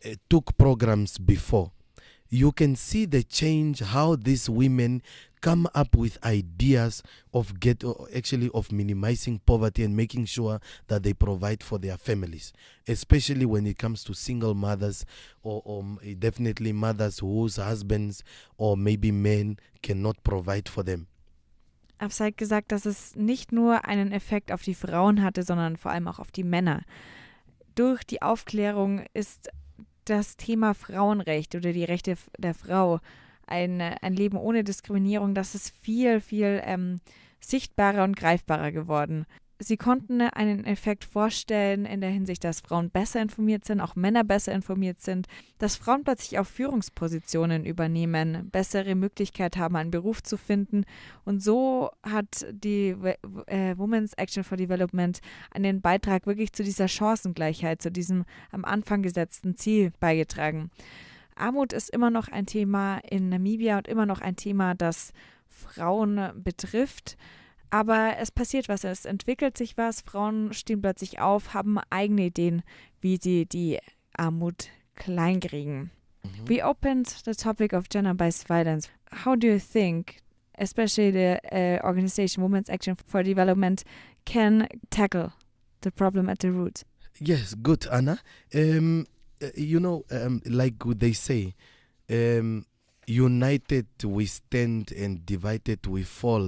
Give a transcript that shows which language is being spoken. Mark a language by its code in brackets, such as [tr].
[en] took programs before, you can see the change, how these women come up with ideas of minimizing poverty and making sure that they provide for their families, especially when it comes to single mothers or definitely mothers whose husbands or maybe men cannot provide for them. [de] Absai hat gesagt, dass es nicht nur einen Effekt auf die Frauen hatte, sondern vor allem auch auf die Männer. Durch die Aufklärung ist das Thema Frauenrecht oder die Rechte der Frau, ein Leben ohne Diskriminierung, das ist viel, viel sichtbarer und greifbarer geworden. Sie konnten einen Effekt vorstellen in der Hinsicht, dass Frauen besser informiert sind, auch Männer besser informiert sind, dass Frauen plötzlich auch Führungspositionen übernehmen, bessere Möglichkeit haben, einen Beruf zu finden. Und so hat die Women's Action for Development einen Beitrag wirklich zu dieser Chancengleichheit, zu diesem am Anfang gesetzten Ziel beigetragen. Armut ist immer noch ein Thema in Namibia und immer noch ein Thema, das Frauen betrifft. Aber es passiert was, es entwickelt sich was, Frauen stehen plötzlich auf, haben eigene Ideen, wie sie die Armut kleinkriegen. [en] We opened the topic of gender-based violence. How do you think, especially the organization Women's Action for Development, can tackle the problem at the root? Yes, good, Anna. Like they say, united we stand and divided we fall.